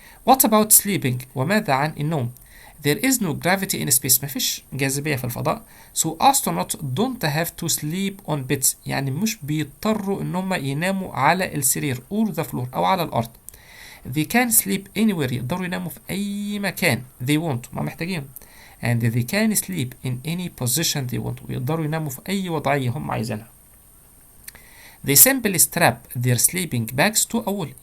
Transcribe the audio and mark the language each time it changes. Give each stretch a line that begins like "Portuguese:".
English: What about sleeping؟
Arabic: وماذا عن النوم؟
English: There is no gravity in space.
Arabic: مفيش جاذبية في الفضاء.
English: So astronauts don't have to sleep on beds.
Arabic: يعني مش بيضطروا إن هم يناموا على السرير
English: or the floor
Arabic: أو على الأرض.
English: They can sleep anywhere.
Arabic: يقدروا يناموا في أي مكان
English: they want،
Arabic: ما محتاجين.
English: And they can sleep in any position they want.
Arabic: ويقدروا يناموا في أي وضعية هم عايزينها.
English: They simply strap their sleeping bags to a wall.